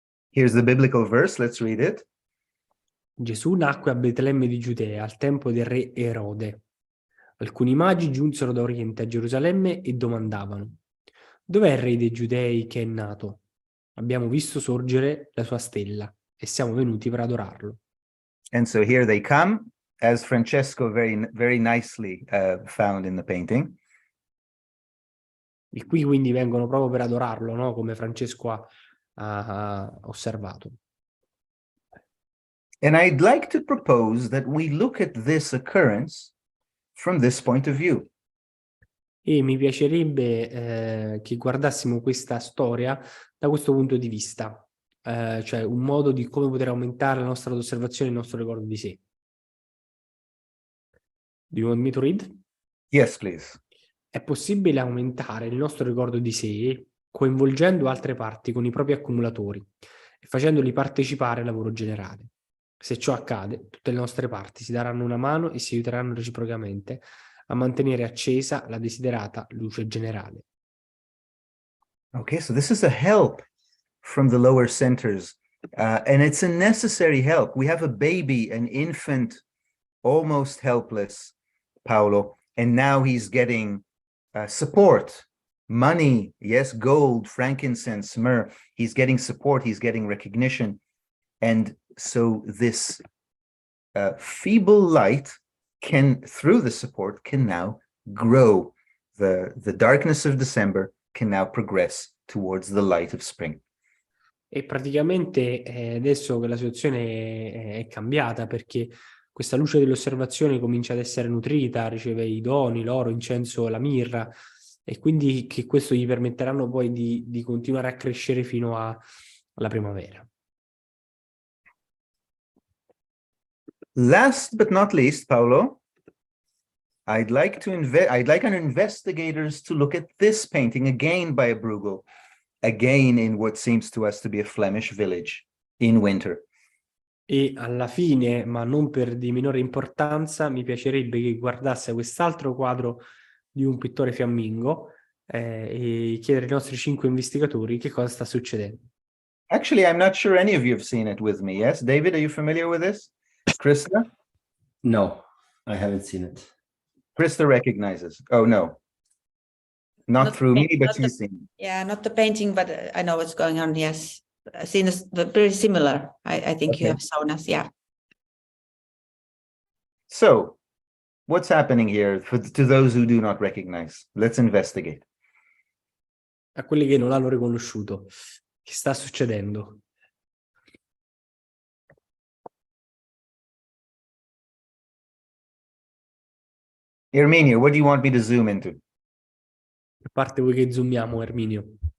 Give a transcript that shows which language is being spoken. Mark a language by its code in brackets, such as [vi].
[en] Here's the biblical verse, let's read it. [it] Gesù nacque a Betlemme di Giudea al tempo del re Erode. Alcuni magi giunsero da Oriente a Gerusalemme e domandavano: dov'è il re dei Giudei che è nato? Abbiamo visto sorgere la sua stella e siamo venuti per adorarlo. [en] And so here they come, as Francesco very nicely found in the painting. [it] E qui quindi vengono proprio per adorarlo, no? Come Francesco ha osservato. [en] And I'd like to propose that we look at this occurrence from this point of view. [it] E mi piacerebbe che guardassimo questa storia da questo punto di vista, cioè un modo di come poter aumentare la nostra osservazione e il nostro ricordo di sé. [en] Do you want me to read? Yes, please. [it] È possibile aumentare il nostro ricordo di sé coinvolgendo altre parti con i propri accumulatori e facendoli partecipare al lavoro generale. Se ciò accade, tutte le nostre parti si daranno una mano e si aiuteranno reciprocamente a mantenere accesa la desiderata luce generale. [en] Okay, so this is a help from the lower centers, and it's a necessary help. We have a baby, an infant, almost helpless, Paolo, and now he's getting support, money, yes, gold, frankincense, myrrh. He's getting support, he's getting recognition. And so this feeble light can, through the support, can now grow. The darkness of December can now progress towards the light of spring. [it] E praticamente adesso che la situazione è cambiata, perché questa luce dell'osservazione comincia ad essere nutrita, riceve i doni, l'oro, l'incenso, la mirra, e quindi che questo gli permetteranno poi di continuare a crescere fino alla primavera. [en] Last but not least, Paolo, I'd like our investigators to look at this painting again by a Bruegel, again in what seems to us to be a Flemish village in winter. [it] E alla fine, ma non per di minore importanza, mi piacerebbe che guardasse quest'altro quadro di un pittore fiammingo e chiedere ai nostri 5 investigatori che cosa sta succedendo. [en] Actually, I'm not sure any of you have seen it with me. Yes, David, are you familiar with this? Krista? No, I haven't seen it. Krista recognizes. Oh, no. Not through me, but she's seen it. Yeah, not the painting, but I know what's going on, yes. I've seen this, very similar. I think you Okay. have shown us, yeah. So, what's happening here to those who do not recognize? Let's investigate. [it] A quelli che non l'hanno riconosciuto, che sta succedendo? [en] Erminio, what do you want me to zoom into? [it] A parte voi che zoomiamo, Erminio.